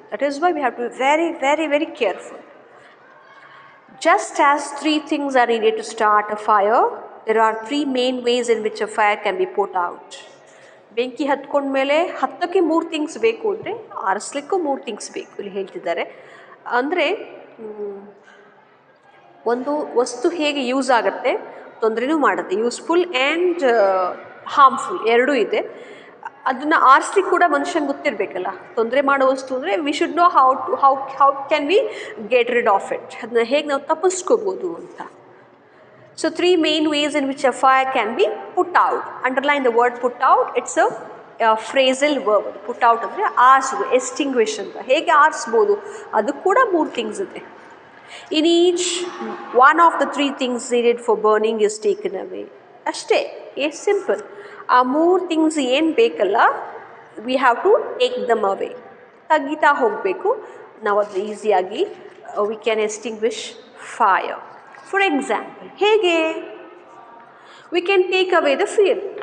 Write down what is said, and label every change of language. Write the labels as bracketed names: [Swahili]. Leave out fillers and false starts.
[English] That is why we have to be very very very careful. Just as 3 things are needed to start a fire, there are 3 main ways in which a fire can be put out. [Kannada] ಬೆಂಕಿ ಹತ್ಕೊಂಡ್ಮೇಲೆ ಹತ್ತಕ್ಕೆ 3 things ಬೇಕು ಅಂದರೆ ಆರಿಸ್ಲಿಕ್ಕೂ 3 things ಬೇಕು ಇಲ್ಲಿ ಹೇಳ್ತಿದ್ದಾರೆ. ಅಂದರೆ ಒಂದು ವಸ್ತು ಹೇಗೆ ಯೂಸ್ ಆಗುತ್ತೆ, ತೊಂದರೆನೂ ಮಾಡುತ್ತೆ. [English] useful and harmful [Kannada] ಎರಡೂ ಇದೆ. ಅದನ್ನು ಆರಿಸ್ಲಿಕ್ಕೆ ಕೂಡ ಮನುಷ್ಯಂಗೆ ಗೊತ್ತಿರಬೇಕಲ್ಲ. ತೊಂದರೆ ಮಾಡೋ ವಸ್ತು ಅಂದರೆ [English] We should know how can we get rid of it. [Kannada] ಅದನ್ನ ಹೇಗೆ ನಾವು ತಪ್ಪಿಸ್ಕೋಬೋದು ಅಂತ. [English] So 3 main ways in which a fire can be put out. Underline the word put out. It's a phrasal verb. [Kannada] Put out ಅಂದರೆ ಆರಿಸೋದು, ಎಸ್ಟಿಂಗ್ವಿಷ್ ಅಂತ. ಹೇಗೆ ಆರಿಸ್ಬೋದು ಅದು ಕೂಡ 3 things ಇದೆ. [English] In each one of the 3 things needed for burning is taken away. [Kannada] ಅಷ್ಟೇ, ಎಷ್ಟು simple. ಆ 3 things ಏನು ಬೇಕಲ್ಲ, [English] We have to take them away. [Kannada] ತೆಗಿತಾ ಹೋಗಬೇಕು ನಾವು. ಅದು ಈಸಿಯಾಗಿ [English] We can extinguish fire. For example, ಹೇಗೆ we can take away the fear.